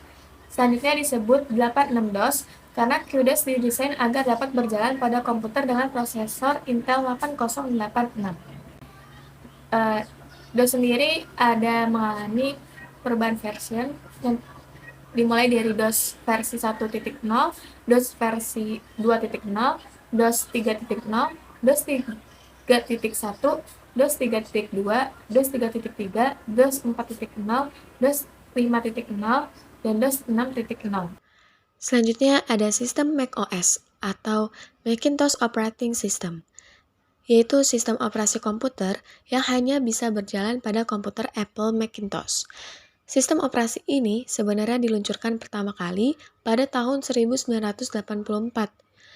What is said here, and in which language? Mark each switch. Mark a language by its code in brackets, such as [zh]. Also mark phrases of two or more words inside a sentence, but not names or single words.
[id] Selanjutnya disebut 86DOS karena QDOS didesain agar dapat berjalan pada komputer dengan prosesor Intel 8086. DOS sendiri ada mengalami perubahan versi yang dimulai dari DOS versi 1.0, DOS versi 2.0, DOS 3.0, DOS 3.1, DOS 3.2, DOS 3.3, DOS 4.0, DOS 5.0, dan DOS 6.0. Selanjutnya ada sistem macOS atau Macintosh Operating System, yaitu sistem operasi komputer yang hanya bisa berjalan pada komputer Apple Macintosh. Sistem operasi ini sebenarnya diluncurkan pertama kali pada tahun 1984.